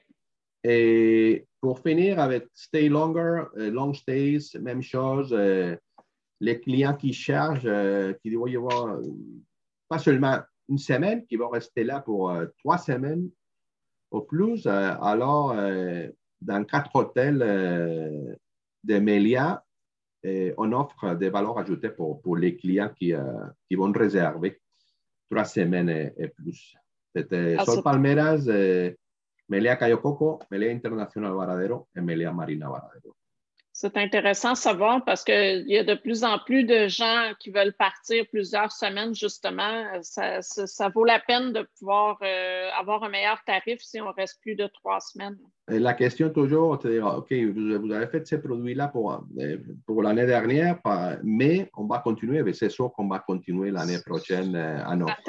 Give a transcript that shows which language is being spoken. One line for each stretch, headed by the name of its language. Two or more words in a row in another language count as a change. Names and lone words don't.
French: Et pour finir avec Stay Longer, Long Stays, même chose, les clients qui cherchent, qui vont y avoir pas seulement une semaine, qui vont rester là pour 3 semaines au plus. Alors, dans 4 hôtels de Meliá, on offre des valeurs ajoutées pour les clients qui vont réserver 3 semaines et plus. C'était Ah, Sol Palmeras, Meliá Cayo Coco, Meliá International Varadero et Meliá Marina Varadero. c'est intéressant à savoir parce qu'il y a de plus en plus de gens qui veulent partir plusieurs semaines, justement. Ça vaut la peine de pouvoir avoir un meilleur tarif si on reste plus de 3 semaines. Et la question toujours, c'est OK, vous avez fait ces produits-là pour l'année dernière, mais on va continuer, mais c'est sûr qu'on va continuer l'année prochaine en offrant